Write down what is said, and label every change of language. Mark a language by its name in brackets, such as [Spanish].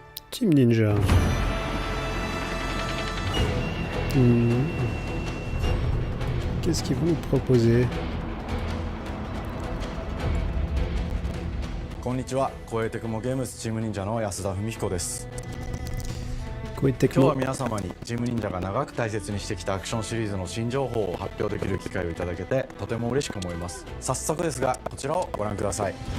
[English] Team Ninja. [French] Qu'est-ce qu'ils vont nous proposer? [Japanese] Konnichiwa, Koei Tecmo Games Team Ninja の安田文彦です。今日は皆様にチーム忍者が長く大切にしてきたアクションシリーズの新情報を発表できる機会をいただけてとても嬉しく思います。早速ですがこちらをご覧ください。